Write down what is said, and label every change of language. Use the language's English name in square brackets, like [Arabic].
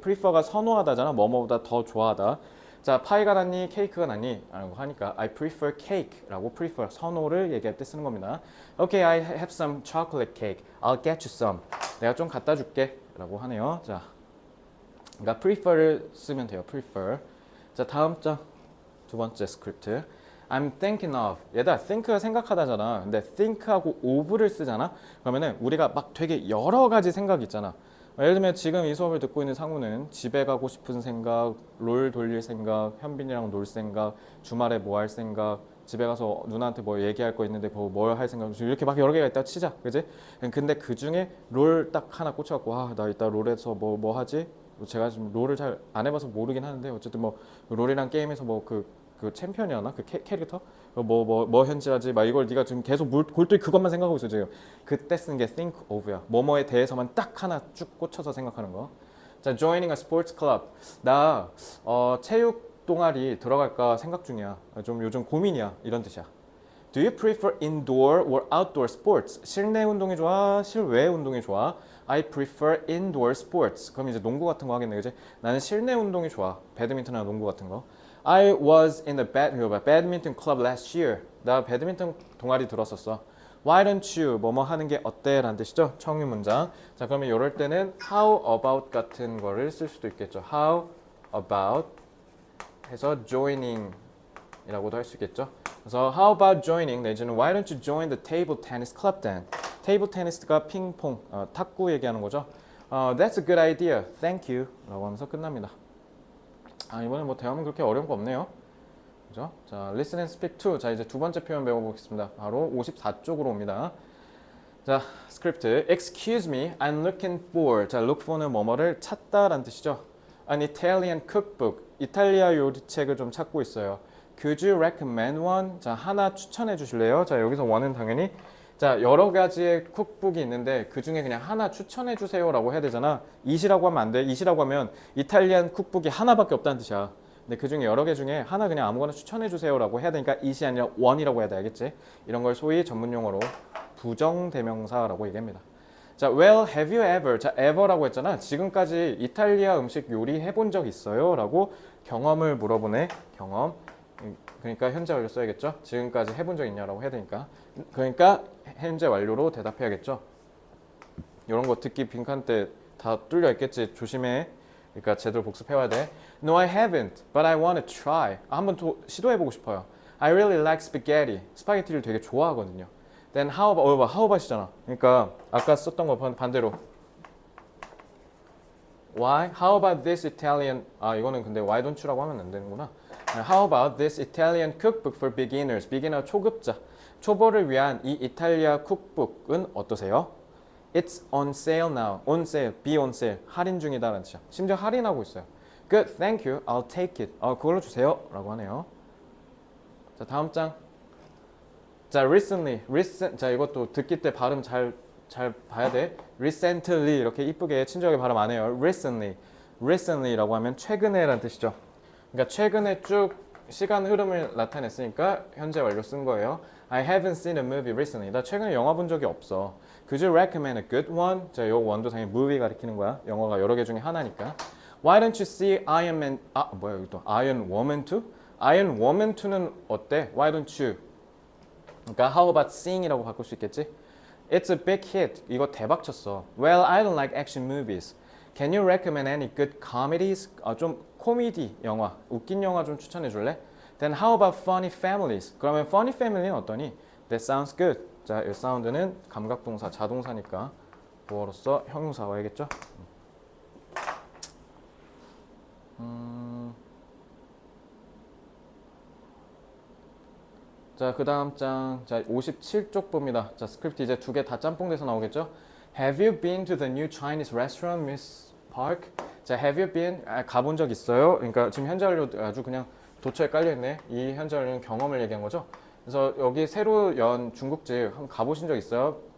[Korean] prefer가 선호하다잖아. 뭐뭐보다 더 좋아하다. 자, 파이가 낫니? 케이크가 낫니? 라고 하니까 [English] I prefer cake [Korean] 라고 prefer, 선호를 얘기할 때 쓰는 겁니다. [English] Okay, I have some chocolate cake. I'll get you some. [Korean] 내가 좀 갖다 줄게 라고 하네요. 자, 그러니까 prefer를 쓰면 돼요. prefer. 자, 다음 장 두 번째 스크립트. [English] I'm thinking of. [Korean] 얘들아, think가 생각하다잖아. 근데 think하고 of를 쓰잖아. 그러면은 우리가 막 되게 여러 가지 생각이 있잖아. 예를 들면 지금 이 수업을 듣고 있는 상우는 집에 가고 싶은 생각, 롤 돌릴 생각, 현빈이랑 놀 생각, 주말에 뭐 할 생각, 집에 가서 누나한테 뭐 얘기할 거 있는데 뭐 할 생각, 이렇게 막 여러 개가 있다 치자, 그지? 근데 그 중에 롤 딱 하나 꽂혀갖고 나 이따 롤에서 뭐 하지? 제가 지금 롤을 잘 안 해봐서 모르긴 하는데 어쨌든 뭐 롤이랑 게임에서 뭐 그 챔피언이었나? 그 캐릭터? 뭐 현질하지? 막 이걸 네가 지금 계속 골똘히 그것만 생각하고 있어 지금. 그때 쓰는 게 think of야. 뭐뭐에 대해서만 딱 하나 쭉 꽂혀서 생각하는 거. [English] 자, joining a sports club. [Korean] 나 체육 동아리 들어갈까 생각 중이야. 좀 요즘 고민이야. 이런 뜻이야. [English] Do you prefer indoor or outdoor sports? [Korean] 실내 운동이 좋아? 실외 운동이 좋아? [English] I prefer indoor sports. [Korean] 그럼 이제 농구 같은 거 하겠네, 그지? 나는 실내 운동이 좋아. 배드민턴이나 농구 같은 거. [English] I was in the badminton club last year. [Korean] 나 배드민턴 동아리 들었었어. [English] Why don't you? [Korean] 뭐뭐 하는 게 어때? 라는 뜻이죠. 청유 문장. 자, 그러면 이럴 때는 how about 같은 거를 쓸 수도 있겠죠. How about 해서 joining 이라고도 할 수 있겠죠. 그래서 [English] how about joining [Korean] 내지는 [English] why don't you join the table tennis club then? [Korean] 테이블 테니스가 핑퐁, 탁구 얘기하는 거죠. [English] That's a good idea. Thank you. [Korean] 라고 하면서 끝납니다. 이번에 뭐 대화문 그렇게 어려운 거 없네요. 그죠? 자, [English] listen and speak to. [Korean] 자, 이제 두 번째 표현 배워보겠습니다. 바로 54쪽으로 옵니다. 자, 스크립트. [English] Excuse me, I'm looking for. [Korean] 자, look for는 뭐뭐를 찾다라는 뜻이죠. [English] An Italian cookbook. [Korean] 이탈리아 요리책을 좀 찾고 있어요. [English] Could you recommend one? [Korean] 자, 하나 추천해 주실래요? 자, 여기서 one은 당연히 자, 여러 가지의 쿡북이 있는데 그 중에 그냥 하나 추천해 주세요라고 해야 되잖아. 이시라고 하면 안 돼. 이시라고 하면 이탈리안 쿡북이 하나밖에 없다는 뜻이야. 근데 그 중에 여러 개 중에 하나 그냥 아무거나 추천해 주세요라고 해야 되니까 이시 아니라 원이라고 해야 돼. 알겠지? 이런 걸 소위 전문 용어로 부정대명사라고 얘기합니다. 자, well, have you ever? 자, ever라고 했잖아. 지금까지 이탈리아 음식 요리 해본 적 있어요? 라고 경험을 물어보네. 경험. 그러니까 현재 완료 써야겠죠. 지금까지 해본 적 있냐라고 해야 되니까. 그러니까 현재 완료로 대답해야겠죠. 이런 거 듣기 빈칸 때 다 뚫려 있겠지. 조심해. 그러니까 제대로 복습해와야 돼. [English] No, I haven't, but I want to try. [Korean] 한번 시도해보고 싶어요. [English] I really like spaghetti. [Korean] 스파게티를 되게 좋아하거든요. [English] Then how about, how about이잖아. [Korean] 그러니까 아까 썼던 거 반대로. [English] Why? How about this Italian? [Korean] 이거는 근데 why don't you라고 하면 안 되는구나. [English] How about this Italian cookbook for beginners? [Korean] beginner 초급자. 초보를 위한 이 이탈리아 쿡북은 어떠세요? [English] It's on sale now. On sale. Be on sale. [Korean] 할인 중이다라는 뜻이야. 심지어 할인하고 있어요. [English] Good, thank you. I'll take it. [Korean] 그걸로 주세요. 라고 하네요. 자, 다음 장. 자, recently. 자, 이것도 듣기 때 발음 잘 봐야 돼. recently 이렇게 이쁘게 친절하게 발음 안 해요. recently라고 하면 최근에라는 뜻이죠. 그러니까 최근에 쭉 시간 흐름을 나타냈으니까 현재 완료 쓴 거예요. [English] I haven't seen a movie recently. [Korean] 나 최근에 영화 본 적이 없어. [English] Could you recommend a good one? [Korean] 자, 요 원도 당연히 movie 가리키는 거야. 영화가 여러 개 중에 하나니까. [English] Why don't you see Iron Man? [Korean] 뭐야 여기 또 Iron Woman 2? Iron Woman 2는 어때? [English] Why don't you? [Korean] 그러니까 how about seeing이라고 바꿀 수 있겠지? [English] It's a big hit. [Korean] 이거 대박 쳤어. [English] Well, I don't like action movies. Can you recommend any good comedies? [Korean] 좀 코미디 영화, 웃긴 영화 좀 추천해 줄래? [English] Then how about funny families? [Korean] 그러면 funny family는 어떠니? [English] That sounds good. [Korean] 자, 이 사운드는 감각동사, 자동사니까 보어로서 형용사 와야겠죠? 자, 그 다음 장, 자, 57쪽 봅니다. 자, 스크립트 이제 두 개 다 짬뽕돼서 나오겠죠? [English] Have you been to the new Chinese restaurant, Miss Park? [Korean] 자, [English] have you been? [Korean] 가본 적 있어요? 그러니까 지금 현재 완료 아주 그냥 도처에 깔려있네. 이 현재 완료는 경험을 얘기한 거죠. 그래서 여기 새로 연 중국집 한번 가보신 적 있어요?